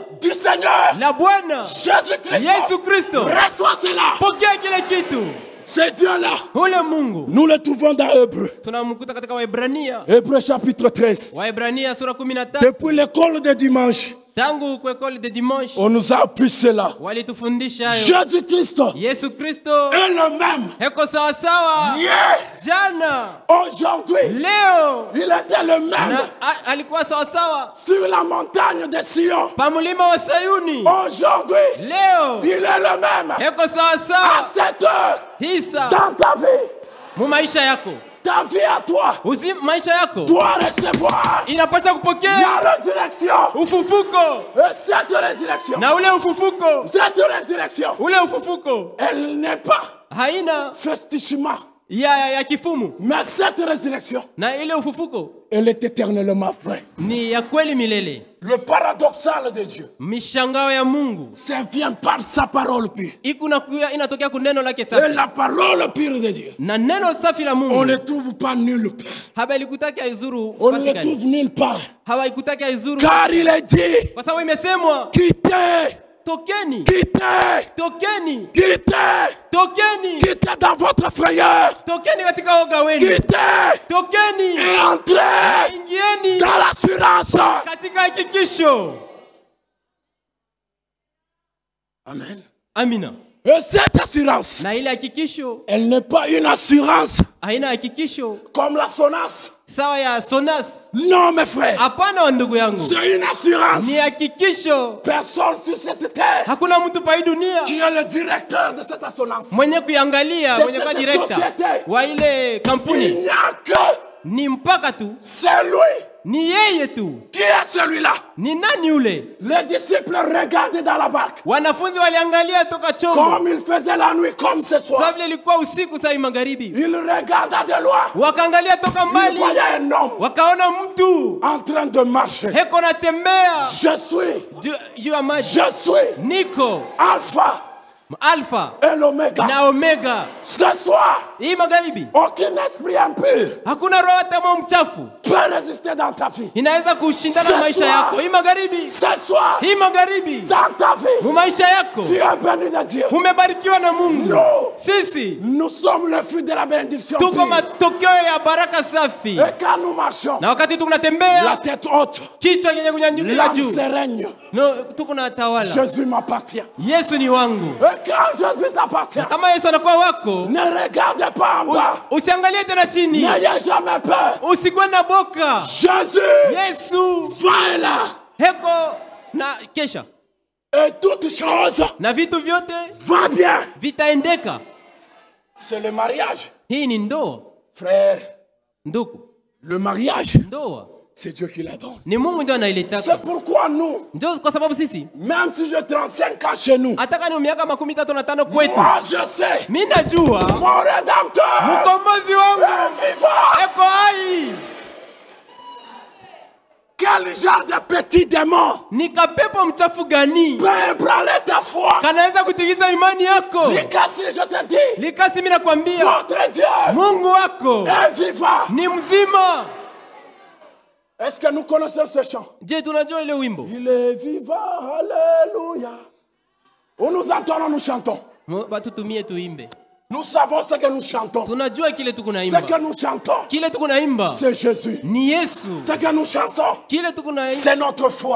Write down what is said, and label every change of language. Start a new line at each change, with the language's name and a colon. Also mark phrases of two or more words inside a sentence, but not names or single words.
French: du Seigneur
Swahili: la Bwana
French: Jésus-Christ,
Swahili: Yesu Kristo,
French: reçois cela.
Swahili: pokea kile kitu.
French: C'est Dieu-là.
Swahili: Ule Mungu
French: Nous le trouvons dans Hébreu.
Swahili: tunamkuta katika Waebrania,
French: Hébreu chapitre 13.
Swahili: Waebrania sura 13.
French: Depuis l'école de dimanche,
Swahili: Tangu kwa
French: école de dimanche on nous a appris cela.
Swahili: walitufundisha hayo.
French: Jésus-Christ
Swahili: Yesu Kristo
French: est le même.
Swahili: heko sawa sawa
French: Hier,
Swahili: jana,
French: aujourd'hui,
Swahili: leo,
French: il était le même
Swahili: na alikuwa sawa sawa
French: sur la montagne de Sion.
Swahili: pa mlima wa Sayuni.
French: Aujourd'hui,
Swahili: Leo
French: il est le même
Swahili: heko sawa
French: à
Swahili: sawa
French: cette heure
Swahili: hisa
French: dans ta vie.
Swahili: mu maisha yako.
French: Ta vie à toi
Swahili: Maisha yako
French: doit recevoir
Swahili: inapaswa kupokea
French: la résurrection.
Swahili: ufufuko,
French: Et cette résurrection,
Swahili: na ule ufufuko,
French: cette résurrection,
Swahili: ule ufufuko
French: elle n'est pas
Swahili: haina
French: festichement,
Swahili: ya kifumu,
French: mais cette résurrection,
Swahili: na ile ufufuko
French: elle est éternellement vraie.
Swahili: ni ya kweli milele.
French: Le paradoxal de Dieu,
Swahili: Mishangao ya Mungu
French: ça vient par sa parole pure.
Swahili: inatokea ku neno lake
French: Et
Swahili: safi,
French: la parole pure de Dieu,
Swahili: na neno safi la
French: on
Swahili: Mungu
French: ne trouve pas nulle part.
Swahili: habaikutaki haizuru
French: On ne
Swahili: nafasi
French: le
Swahili: gani?
French: trouve nulle part.
Swahili: Hawaikutaki haizuru,
French: Car il est dit,
Swahili: kwa sababu imesemwa,
French: quittez,
Swahili: tokeni,
French: quittez,
Swahili: tokeni,
French: quittez,
Swahili: tokeni,
French: quittez dans votre frayeur,
Swahili: tokeni katika woga wenu,
French: quittez
Swahili: tokeni,
French: et entrez
Swahili: ingieni
French: dans l'assurance.
Swahili: katika hakikisho.
French: Amen.
Swahili: Amina.
French: Et cette assurance,
Swahili: Na ile hakikisho
French: elle n'est pas une assurance
Swahili: haina hakikisho
French: comme la SONAS.
Swahili: sawa ya Sonas.
French: Non, mes frères,
Swahili: Hapana wa ndugu yangu,
French: c'est une assurance.
Swahili: ni hakikisho.
French: Personne sur cette terre
Swahili: Hakuna mtu pa hii dunia
French: qui est le directeur de cette assurance.
Swahili: mwenye kuiangalia,
French: De
Swahili: mwenye kuwa
French: cette
Swahili: director
French: société.
Swahili: wa ile
French: Il
Swahili: kampuni,
French: n'y a que
Swahili: ni mpaka tu,
French: c'est lui
Swahili: ni yeye tu.
French: qui est celui-là.
Swahili: Ni nani ule?
French: Les disciples regardaient dans la barque
Swahili: Wanafunzi waliangalia toka chombo,
French: comme il faisait la nuit, comme ce soir.
Swahili: sababu ilikuwa usiku saa hii magharibi.
French: Il regarda de loin.
Swahili: Wakaangalia toka
French: Il
Swahili: mbali,
French: voyait un homme
Swahili: wakaona mtu
French: en train de marcher.
Swahili: heko natembea
French: Je suis,
Swahili: juu ya maji.
French: je suis
Swahili: Niko
French: Alpha
Swahili: Alpha
French: et l'Oméga.
Swahili: na Omega.
French: Ce soir,
Swahili: Hii magharibi
French: aucun esprit impur
Swahili: hakuna roho hata moja mchafu
French: peut résister dans ta vie.
Swahili: inaweza kushindana na maisha yako. Hii magharibi,
French: Ce soir,
Swahili: hii magharibi
French: dans ta vie,
Swahili: mu maisha yako
French: tu es béni de Dieu.
Swahili: umebarikiwa na Mungu.
French: Nous,
Swahili: Sisi
French: nous sommes le fruit de la bénédiction.
Swahili: tuko
French: pure.
Swahili: matokeo ya baraka safi,
French: Et quand nous marchons,
Swahili: na wakati
French: la
Swahili: tunatembea
French: tête haute,
Swahili: kichwa kenye kunyanyuliwa
French: l'âme
Swahili: juu,
French: se règne.
Swahili: no, tuko na tawala.
French: Jésus m'appartient.
Swahili: Yesu ni wangu.
French: Et quand Jésus t'appartient,
Swahili: Kama Yesu anakuwa wako,
French: ne regarde pas en bas.
Swahili: usiangalie tena chini,
French: N'ayez jamais peur.
Swahili: usikuwe na boka.
French: Jésus
Swahili: Yesu
French: va et là.
Swahili: heko na kesha,
French: Et toutes choses
Swahili: na vitu vyote
French: va bien.
Swahili: vitaendeka.
French: C'est le mariage.
Swahili: Hii ni ndoa,
French: Frère,
Swahili: ndugu.
French: le mariage,
Swahili: Ndoa
French: c'est Dieu qui la donne.
Swahili: ni Mungu ndio
French: C'est
Swahili: anailetaka.
French: pourquoi nous,
Swahili: Ndio kwa sababu sisi
French: même si j'ai 35 ans chez nous,
Swahili: hata kama ni miaka 35 kwetu,
French: moi je sais,
Swahili: mimi najua
French: mon Rédempteur
Swahili: mkombozi wangu
French: est vivant.
Swahili: eko hai.
French: Quel genre de petit démon
Swahili: Ni kapepo mchafu gani
French: peut ébranler ta foi?
Swahili: kanaweza kutikisa imani yako?
French: Likasi, je te dis,
Swahili: Likasi, mimi nakwambia
French: votre Dieu
Swahili: Mungu wako
French: est vivant.
Swahili: ni mzima.
French: Est-ce que nous connaissons ce chant?
Swahili: Je, tunajua ile wimbo?
French: Il est vivant, alléluia. Où nous entendons, nous chantons.
Swahili: Batu tumie tuimbe.
French: Nous savons ce que nous chantons.
Swahili: Tunajua kile tuko
French: Ce
Swahili: naimba.
French: que nous chantons,
Swahili: Kile tuko naimba
French: c'est Jésus.
Swahili: ni Yesu.
French: Ce que nous chantons,
Swahili: Kile tuko naimba
French: c'est notre foi.